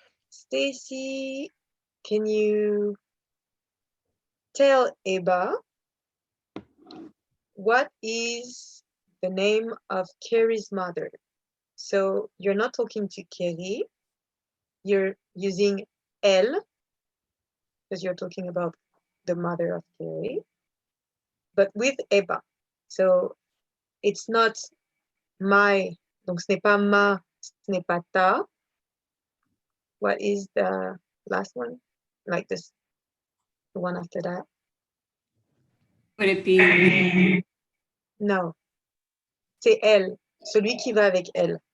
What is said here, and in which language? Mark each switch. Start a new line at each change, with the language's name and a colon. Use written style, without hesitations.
English: Stacy, can you tell Eba what is the name of Carrie's mother? So you're not talking to Carrie, you're using elle, because you're talking about the mother of Carrie, but with Eba. So it's not my,
French: donc ce n'est pas ma, ce n'est pas ta.
English: What is the last one? Like this, the one after that? Would it be, No.
French: C'est elle, celui qui va avec elle.